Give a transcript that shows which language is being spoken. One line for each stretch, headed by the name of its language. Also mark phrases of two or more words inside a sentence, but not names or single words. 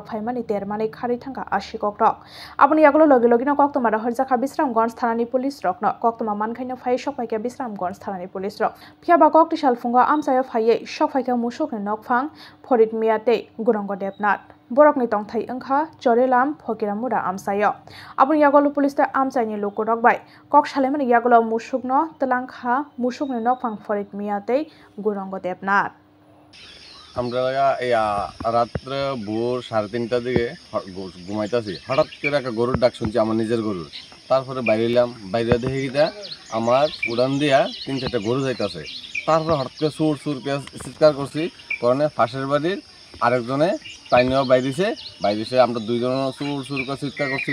Kok Borok: phaimani termani khari thangka ashikok rok aboni yagulo logi logino koktoma horjaka Bijramganj Thanani police rokno koktoma mankhaino phai sokpaika Bijramganj Thanani police rok fiaba kokti salfunga amsayo phaiye sokpaika musukni nokphang Phorit Miatei Gurongo Debnath borokni tongthai angkha Chorelam Phokiramura amsayo aboni yagolo police amsaini lukurok bai kok salemani yagolo musukno telangkha musukni nokphang Phorit Miatei Gurongo Debnath
Bangla: আমরা এই রাত্রে ভোর 3:30টার দিকে ঘুমাইতেছি, হঠাৎ করে একটা গরুর ডাক শুনছি, আমার নিজের গরুর। তারপরে বাইরে এলাম, বাইরে দেখে গিয়ে আমার উড়ান দিয়া 3-4টা গরু যাইতেছে। তারপরে হঠাৎ করে সুর সুর চিৎকার করছি, কারণে পাশের বাড়ির আরেকজনে টাইনেও বাইরেছে আমরা দুইজন সুর সুর করে চিৎকার করছি।